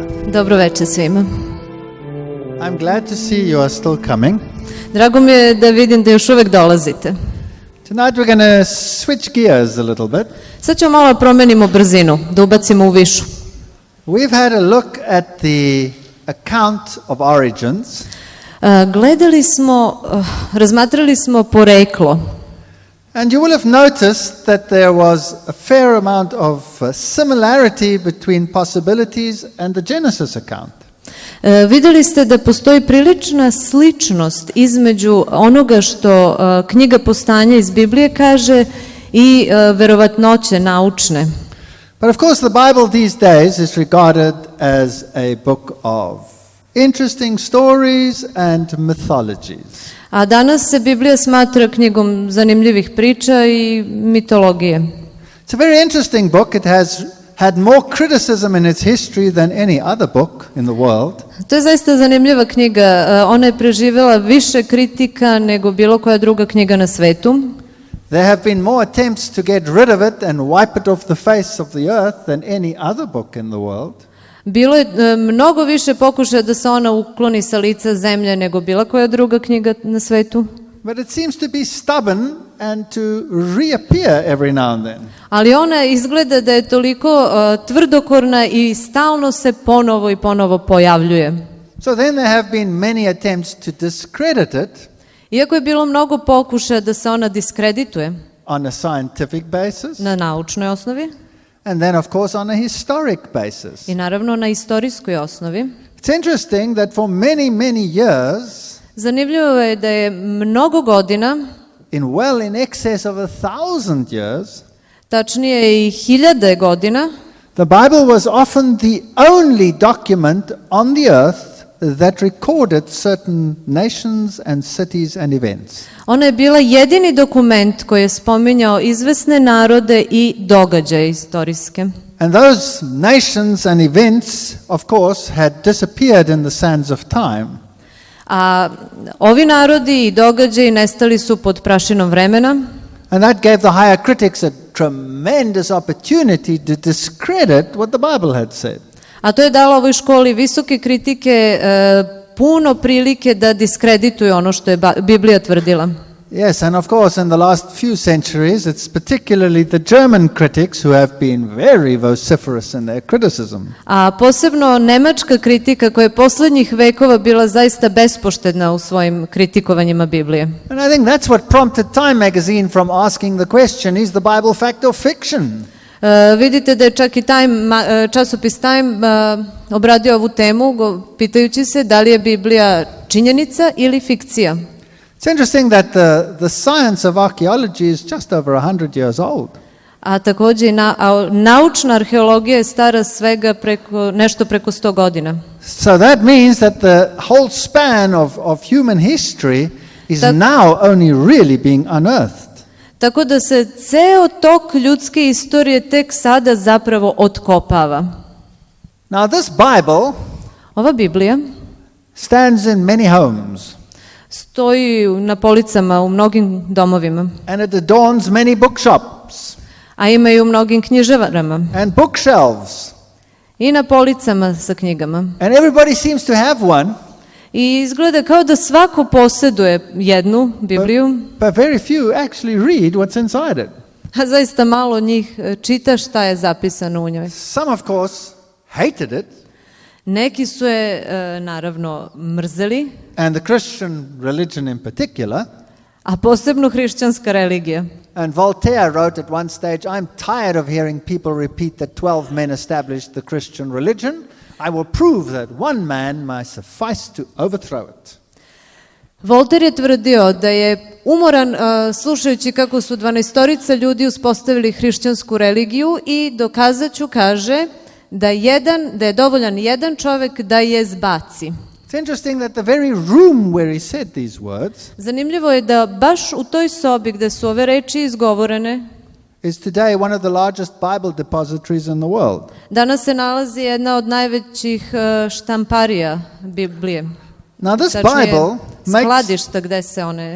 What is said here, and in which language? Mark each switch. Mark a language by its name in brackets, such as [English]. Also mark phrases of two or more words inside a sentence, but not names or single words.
[Serbian] Dobro večer svima. [English] I'm glad to see you are still coming. [Serbian] Drago mi je da vidim da još uvek dolazite. [English] Tonight we're going to switch gears a little bit. [Serbian] Sad ćemo malo promenimo brzinu, da ubacimo u višu. [English] We've had a look at the account of origins. [Serbian] Razmatrali smo poreklo. [English] And you will have noticed that there was a fair amount of similarity between possibilities and the Genesis account. [Serbian] Videli ste da postoji prilična sličnost između onoga što knjiga Postanja iz Biblije kaže i verovatnoće naučne. [English] But of course the Bible these days is regarded as a book of interesting stories and mythologies. [Serbian] A danas se Biblija smatra knjigom zanimljivih priča i mitologije. [English] It's a very interesting book. It has had more criticism in its history than any other book in the world. [Serbian] To je zaista zanimljiva knjiga. Ona je preživjela više kritika nego bilo koja druga knjiga na svetu. [English] There have been more attempts to get rid of it and wipe it off the face of the earth than any other book in the world. [Serbian] Bilo je mnogo više pokušaja da se ona ukloni sa lica zemlje nego bila koja druga knjiga na svetu. [English] But it seems to be stubborn and to reappear every now and then. [Serbian] Ali ona izgleda da je toliko tvrdokorna i stalno se ponovo pojavljuje. [English] So then there have been many attempts to discredit it. [Serbian] Iako je bilo mnogo pokušaja da se ona diskredituje [English] On a scientific basis. [Serbian] na naučnoj osnovi. [English] And then of course on a historic basis. [Serbian] I naravno na istorijskoj osnovi. [English] It's interesting that for many years, [Serbian] Zanimljivo je da je mnogo godina, [English] in excess of 1,000 years, [Serbian] tačnije i 1000 godina, [English] the Bible was often the only document on the earth that recorded certain nations and cities and events. [Serbian] ona je bila jedini dokument koji je spominjao izvesne narode i događaje istorijske. [English] And those nations and events, of course, had disappeared in the sands of time. [Serbian] A ovi narodi i događaji nestali su pod prašinom vremena. [English] And that gave the higher critics a tremendous opportunity to discredit what the Bible had said. [Serbian] A to je dalo ovoj školi visoke kritike, puno prilike da diskredituju ono što je Biblija tvrdila. [English] Yes, and of course in the last few centuries it's particularly the German critics who have been very vociferous in their criticism. [Serbian] A posebno nemačka kritika koja je poslednjih vekova bila zaista bespoštedna u svojim kritikovanjima Biblije. [English] And I think that's what prompted Time magazine from asking the question, is the Bible fact or fiction? [Serbian] Vidite da je čak i časopis Time obradio ovu temu pitajući se da li je Biblija činjenica ili fikcija. [English] It's interesting that the science of archaeology is just over 100 years old. [Serbian] A takođe naučna arheologija je stara svega nešto preko 100 godina. [English] So that means that the whole span of human history is now only really being unearthed. [Serbian] Tako da se ceo tok ljudske istorije tek sada zapravo otkopava. [English] Now this Bible [Serbian] Ova Biblija [English] stands in many homes. [Serbian] stoji na policama u mnogim domovima. [English] And it adorns many bookshops. [Serbian] A ima i u mnogim knjižarama. [English] And bookshelves. [Serbian] I na policama sa knjigama. [English] And everybody seems to have one. [Serbian] I izgleda kao da svako posjeduje jednu Bibliju. [English] But very few actually read what's inside it. [Serbian] A zaista malo njih čita šta je zapisano u njoj. [English] Some of course hated it. [Serbian] Neki su je naravno mrzeli. [English] And the Christian religion in particular. [Serbian] A posebno hrišćanska religija. [English] And Voltaire wrote at one stage, I'm tired of hearing people repeat that 12 men established the Christian religion. I will prove that one man might suffice to overthrow it. [Serbian] Voltaire je tvrdio da je umoran slušajući kako su 12 ljudi uspostavili hrišćansku religiju i dokazat ću, kaže, da je dovoljan jedan čovjek da je zbaci. [English] It's interesting that the very room where he said these words [Serbian] Zanimljivo je da baš u toj sobi gde su ove reči izgovorene [English] is today one of the largest Bible depositories in the world. [Serbian] danas se nalazi jedna od najvećih štamparija Biblije. [English] Now this Bible [Serbian] skladišta gde se one...